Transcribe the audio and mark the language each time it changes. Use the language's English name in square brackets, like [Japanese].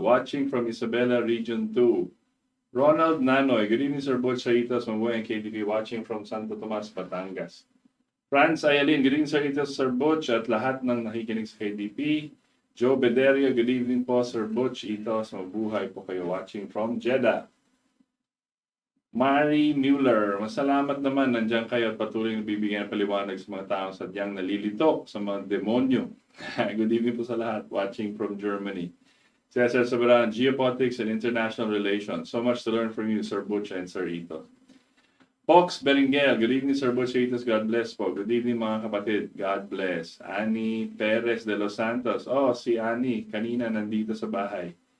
[English] Watching from Isabela Region 2. Ronald Nanoy. Good evening, Sir Butch, Saritas, Mamboy, and KDP. Watching from Santo Tomas, Batangas. Franz Ayalin. Good evening, [Filipino] Saritas, Sir Butch, at lahat ng nakikinig sa KDP. Joe Bederio. [English] Good evening po, Sir Butch. [Filipino] Itos, mabuhay po kayo. [English] Watching from Jeddah. [Filipino] Mary Mueller, masalamat naman nandiyan kayo at patuloy na bibigyan ng paliwanag sa mga taong sadyang nalilito sa mga demonyo. [English] Good evening [Filipino] po sa lahat, [English] watching from Germany. Cesar Sabran, Geopolitics and International Relations. So much to learn from you, Sir Butch and Sir Ito. Fox Berenguer, good evening, Sir Butch, Itos, God bless po. Good evening [Filipino] mga kapatid, [English] God bless. [Filipino] Annie Perez de Los Santos, si Annie, kanina nandito sa bahay.